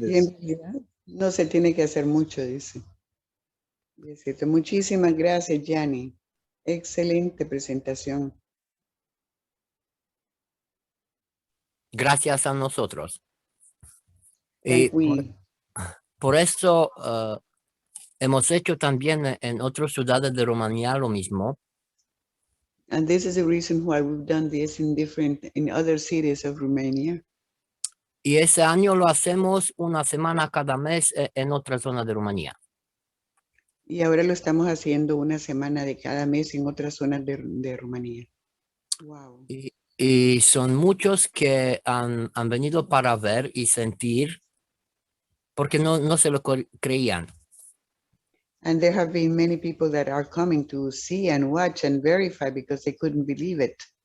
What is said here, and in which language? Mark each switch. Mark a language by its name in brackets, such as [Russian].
[Spanish] Y en [English] this. [Spanish] realidad no se tiene que hacer mucho, dice. Y es cierto. Muchísimas gracias, Gianni. Excelente presentación. Gracias a nosotros. Y [English] We, [Spanish] por eso hemos hecho también en otras ciudades de Rumanía lo mismo. [English] and this is the reason why we've done this in other cities of Romania. [Spanish] Y ese año lo hacemos una semana cada mes en otra zona de Rumanía. Y ahora lo estamos haciendo una semana de cada mes en otras zonas de Rumanía. [English] Wow. [Spanish] Y son muchos que han venido para ver y sentir, porque no se lo creían. [English] And there have been many people that are coming to see and watch and verify because they couldn't believe it.